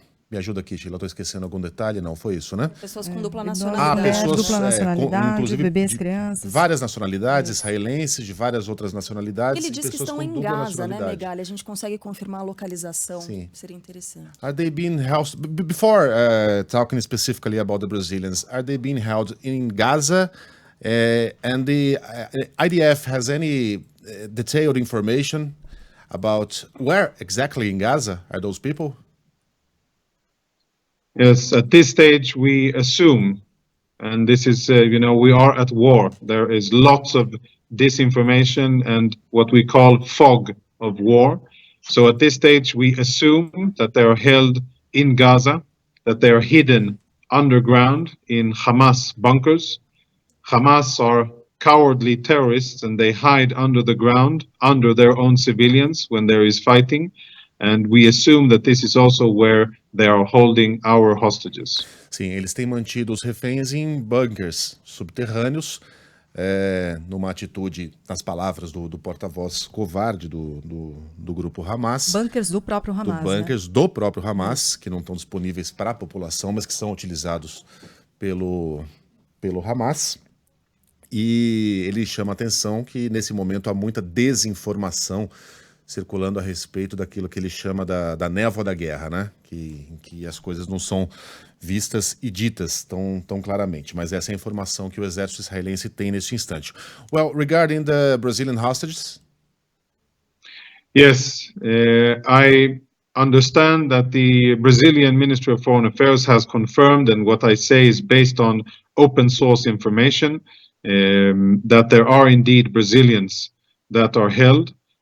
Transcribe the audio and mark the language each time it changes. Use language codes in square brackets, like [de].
[pt] Me ajuda aqui, Sheila, estou esquecendo algum detalhe? Não, foi isso, né? Pessoas com dupla nacionalidade. Pessoas dupla nacionalidade, inclusive bebês, crianças. Várias nacionalidades, israelenses, de várias outras nacionalidades. Ele disse que estão em Gaza, né, Megali? A gente consegue confirmar a localização. Sim. Seria interessante. [en] Are they being held, before talking specifically about the Brazilians, are they being held in Gaza? And the IDF has any detailed information about where exactly in Gaza are those people? Yes, at this stage we assume, and this is, we are at war. There is lots of disinformation and what we call fog of war. So at this stage we assume that they are held in Gaza, that they are hidden underground in Hamas bunkers. Hamas are cowardly terrorists, and they hide under the ground, under their own civilians when there is fighting. And we assume that this is also where they are holding our hostages. [pt] Sim, eles têm mantido os reféns em bunkers subterrâneos, numa atitude, nas palavras do porta-voz covarde do grupo Hamas. Bunkers do próprio Hamas, bunkers do próprio Hamas, que não estão disponíveis para a população, mas que são utilizados pelo Hamas. E ele chama a atenção que, nesse momento, há muita desinformação circulando a respeito daquilo que ele chama da névoa da guerra, né? Que as coisas não são vistas e ditas tão claramente. Mas essa é a informação que o exército israelense tem neste instante. [en] Well, regarding the Brazilian hostages? Yes, I understand that the Brazilian Ministry of Foreign Affairs has confirmed, and what I say is based on open source information, that there are indeed Brazilians that are held.